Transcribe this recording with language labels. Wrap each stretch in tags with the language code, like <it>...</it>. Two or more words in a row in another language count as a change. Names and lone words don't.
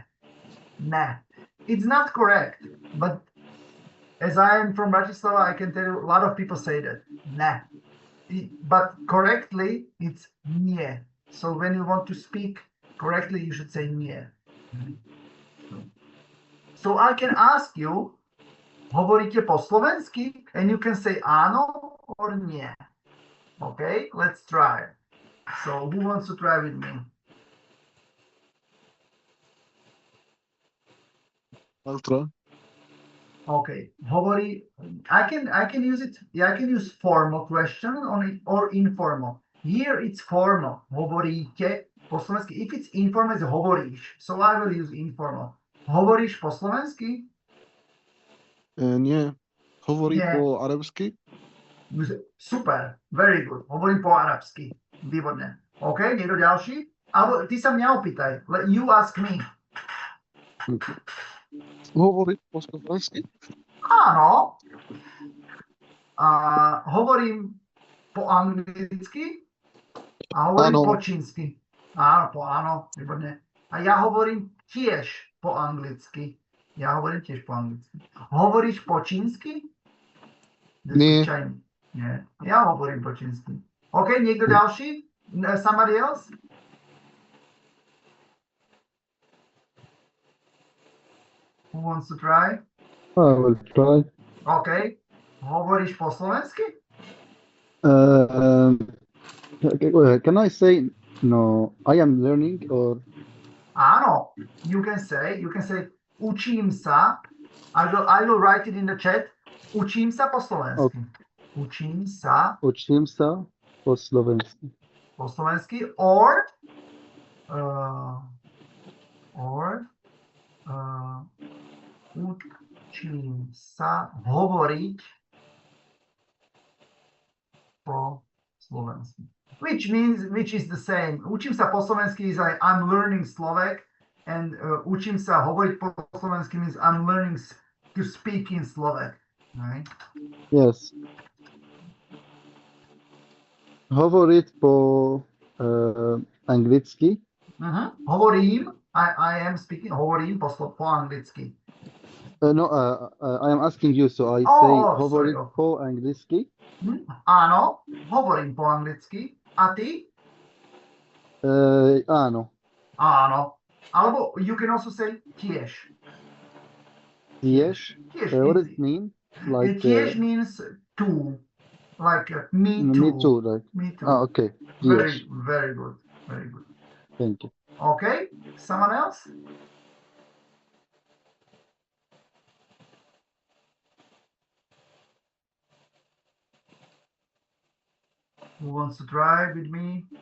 <en>It's not correct, but as I am from Bratislava, I can tell you a lot of people say that, nah. But correctly, it's nie. So when you want to speak correctly, you should say nie. So I can ask you,</en> <sk>hovoríte po slovensky?</sk> <en>And you can say áno or nie. Okay, let's try. So who wants to try with me? I'll try. Okay, I can use it. Yeah, I can use formal question on it or informal. Here it's formal.</en> <sk>Hovoríte po slovensky.</sk> <en>If it's informal, it's hovoríš. So I will use informal.</en> <sk>Hovoríš po slovensky? Nie. Hovorí Nie. po arabsky?</sk> <en>Super, very good.</en> <sk>Hovorím po arabsky. Výborné. OK, niekto ďalší? Alebo ty sa mňa opýtaj.</sk> <en>You ask me.</en> <sk>Okay. Hovorí po slovensky? Áno. Hovorím po anglicky a hovorím Áno. po čínsky. Áno, výborné. A ja hovorím tiež po anglicky. Hovoríš po čínsky? Nie. Nie. Ja hovorím po čínsky. OK, niekto ďalší?</sk> <en>Somebody else? Who wants to try? I will try.</en> <sk>OK. Hovoríš po slovensky?</sk> <en>Can I say no? I am learning, or Áno. You can say</en> <sk>učím sa.</sk> <en>I will write it in the chat.</en> <sk>Učím sa po slovensky.</sk> <en>Okay.</en> <sk>Učím sa učím sa po slovensky. po slovensky, or učím sa hovoriť po slovensky.</sk> <en>Which is the same.</en> <sk>Učím sa po slovensky</sk> <en>is I'm learning Slovak, and</en> <sk>učím sa hovoriť po slovensky</sk> <en>means I'm learning to speak in Slovak. Right? Yes.</en> <sk>Hovoriť po anglicky. Hovorím,</sk> <en>I am speaking,</en> <sk>hovorím po anglicky.</sk> <en>No, I am asking you, so I say hovoriť sorry.</en> <sk>po anglicky. Áno, hovorím po anglicky. A ty? Áno. Áno. Alebo</sk> <en>you can also say tiež.</en> <sk>Tiež? Tiež.</sk> <en>What does it mean? Like Tiež means too. Like me Me too. too, like. Me too. Ah, okay. Very, Yes. very good. Very good. Thank you. Okay. Someone else? Who wants to try with me?</en>